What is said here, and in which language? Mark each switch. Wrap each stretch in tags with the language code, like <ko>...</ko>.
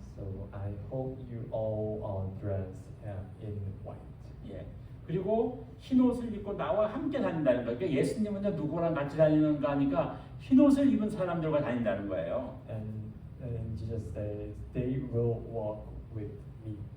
<en>So I hope you all dress in white.</en> <ko>예. 그리고 흰 옷을 입고 나와 함께 다닌다는 거예요. 그러니까 예수님은 누구랑 같이 다니는가 하니까 흰 옷을 입은 사람들과 다닌다는 거예요.</ko> <en>And Jesus says they will walk with me.</en>